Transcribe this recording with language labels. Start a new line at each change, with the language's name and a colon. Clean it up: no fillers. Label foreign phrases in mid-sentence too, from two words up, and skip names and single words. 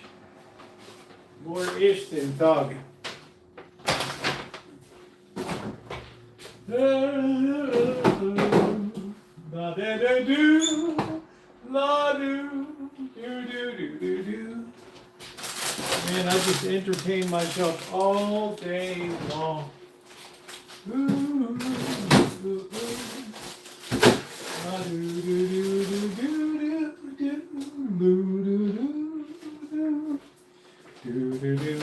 English: More ish than thug. La da da do, la do, do do do do do. Man, I just entertain myself all day long. Ooh, ooh, ooh. La do do do do do do do do do do do.